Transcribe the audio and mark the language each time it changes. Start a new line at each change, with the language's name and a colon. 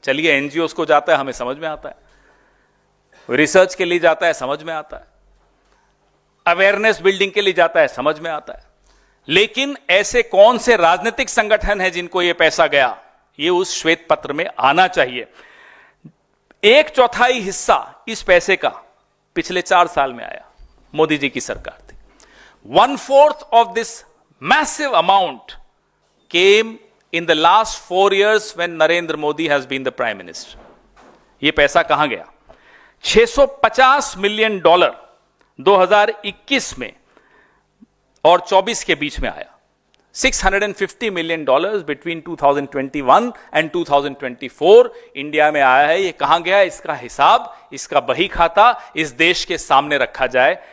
Hindi: चलिए, एनजीओस को जाता है, हमें समझ में आता है, रिसर्च के लिए जाता है, समझ में आता है, अवेयरनेस बिल्डिंग के लिए जाता है, समझ में आता है। लेकिन ऐसे कौन से राजनीतिक संगठन हैं जिनको यह पैसा गया, ये उस श्वेत पत्र में आना चाहिए। 1/4 हिस्सा इस पैसे का पिछले 4 साल में आया, मोदी जी की सरकार थी।
English: 1/4 of this massive amount came in the last 4 years when Narendra Modi has been the Prime Minister.
Hindi: ये पैसा कहां गया? $650 मिलियन 2021 में और 24 के बीच में आया। $650 मिलियन
English: between 2021 and 2024
Hindi: इंडिया में आया है। ये कहां गया? इसका हिसाब, इसका बही खाता इस देश के सामने रखा जाए।